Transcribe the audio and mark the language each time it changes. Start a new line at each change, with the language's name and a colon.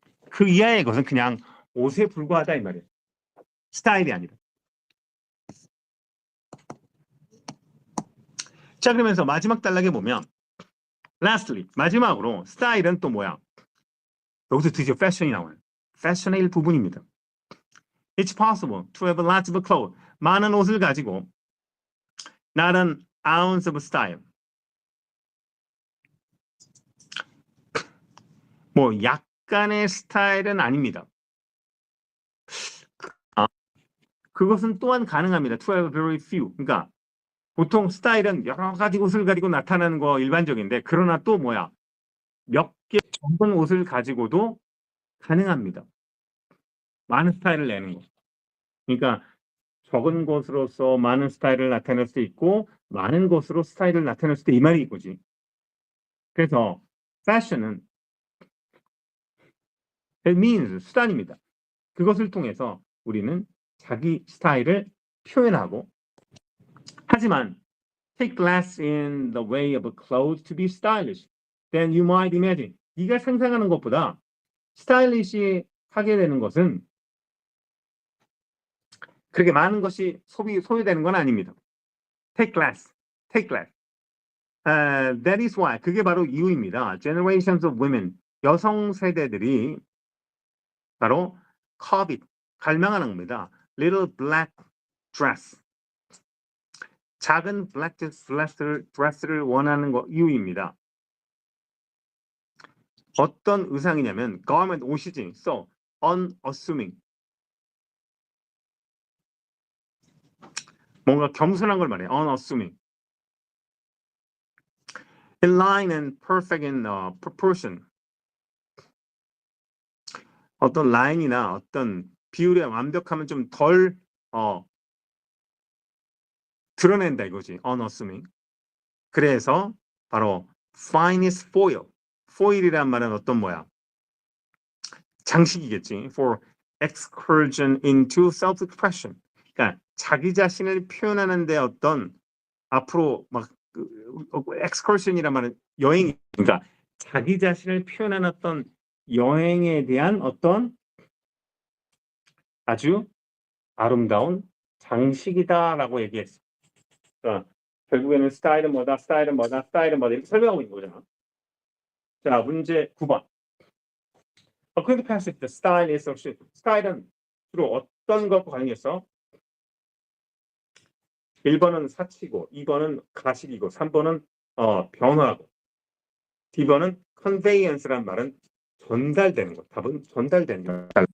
Korean: 그 이하의 것은 그냥 옷에 불과하다 이 말이야. 스타일이 아니라. 자, 그러면서 마지막 단락에 보면 lastly, 마지막으로 스타일은 또 뭐야? 여기서 드디어 패션이 나와요. 패션의 일부분입니다.
English: It's possible to have lots of clothes.
Korean: 많은 옷을 가지고
English: not an ounce of style.
Korean: 뭐 약간의 스타일은 아닙니다. 그것은 또한 가능합니다.
English: To have very few.
Korean: 그러니까 보통 스타일은 여러 가지 옷을 가지고 나타나는 거 일반적인데 그러나 또 뭐야? 몇 개 적은 옷을 가지고도 가능합니다. 많은 스타일을 내는 거. 그러니까 적은 것으로서 많은 스타일을 나타낼 수 있고 많은 것으로 스타일을 나타낼 수 있다 이 말이 이거지. 그래서 패션은
English: it means
Korean: 수단입니다. 그것을 통해서 우리는 자기 스타일을 표현하고 하지만
English: take less in the way of clothes to be stylish than you might imagine.
Korean: 네가 상상하는 것보다 스타일리시하게 되는 것은 그렇게 많은 것이 소요되는 건 아닙니다.
English: Take less, take less. That is why
Korean: 그게 바로 이유입니다.
English: Generations of women,
Korean: 여성 세대들이 바로 covet, 갈망하는 겁니다.
English: Little black dress,
Korean: 작은 black dress를 원하는 거 이유입니다. 어떤 의상이냐면 garment, 옷이지.
English: So unassuming,
Korean: 뭔가 겸손한 걸 말해.
English: unassuming. In line and perfect in proportion.
Korean: 어떤 라인이나 어떤 비율에 완벽하면 좀 덜 드러낸다 이거지. unassuming. 그래서 바로
English: finest foil.
Korean: foil이란 말은 어떤 뭐야? 장식이겠지.
English: For excursion into self-expression.
Korean: 그러니까 자기 자신을 표현하는데 어떤 앞으로 막 excursion이란 말은 여행, 그러니까 자기 자신을 표현하는 어떤 여행에 대한 어떤 아주 아름다운 장식이다라고 얘기했어. 그러니까 결국에는 스타일은 뭐다, 스타일은 뭐다, 스타일은 뭐다 이렇게 설명하고 있는 거잖아. 자, 문제 9번.
English: According to passage, the style is associated.
Korean: 스타일은 주로 어떤 것과 관련해서 1번은 사치고, 2번은 가식이고, 3번은 변화고, D번은 conveyance란 말은 전달되는 것. 답은 전달되는 것.